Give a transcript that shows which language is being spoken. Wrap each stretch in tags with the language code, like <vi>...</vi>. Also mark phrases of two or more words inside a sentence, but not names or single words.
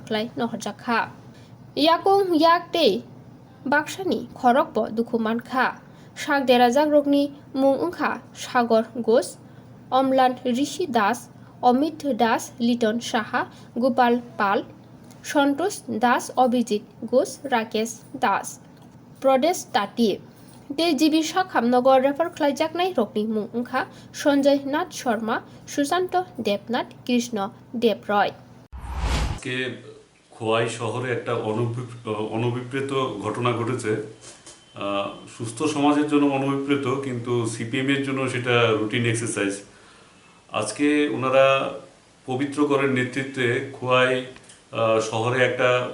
<trp>खलाय नहरजाखा याकुं याकते बाक्सानि खरकबो दुखु मानखा साक देराजाक रकनि मुं ओंखा सागर घोष अमलान ऋषि दास अमित दास लिटन साहा गोपाल पाल सन्तोष दास अभिजित घोष राकेश दास प्रदेश ताती ते जिबि साक खामनगर रेफार खलायजाकनाय रकनि मुं ओंखा सञ्जय नाथ शर्मा सुशांत देबनाथ कृष्ण देब रय</trp> <bn>के খোয়াই শহরে একটা অনভিপ্রেত ঘটনা ঘটেছে সুস্থ সমাজের জন্য অনভিপ্রেত কিন্তু সিপিএম এর জন্য সেটা</bn> <en>routine exercise</en> <bn>আজকে ওনারা পবিত্র করের নেতৃত্বে খোয়াই শহরে একটা</bn>